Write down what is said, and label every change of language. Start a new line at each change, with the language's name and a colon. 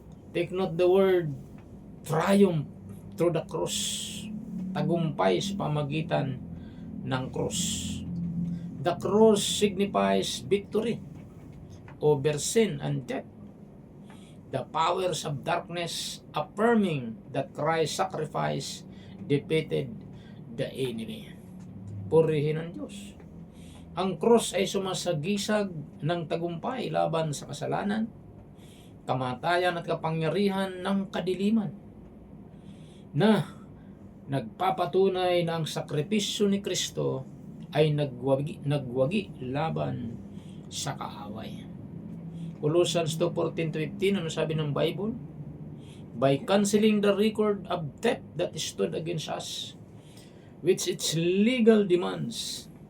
English: Take note the word triumph through the cross.
Filipino: Tagumpay sa pamagitan ng cross.
English: The cross signifies victory over sin and death. The powers of darkness affirming that Christ's sacrifice defeated the enemy.
Filipino: Purihin ng Diyos. Ang cross ay sumasagisag ng tagumpay laban sa kasalanan, kamatayan at kapangyarihan ng kadiliman, na nagpapatunay na ang sakripisyo ni Kristo ay nagwagi laban sa kaaway. Colossians 2:14-15, ano sabi ng Bible?
English: By canceling the record of debt that stood against us, which its legal demands.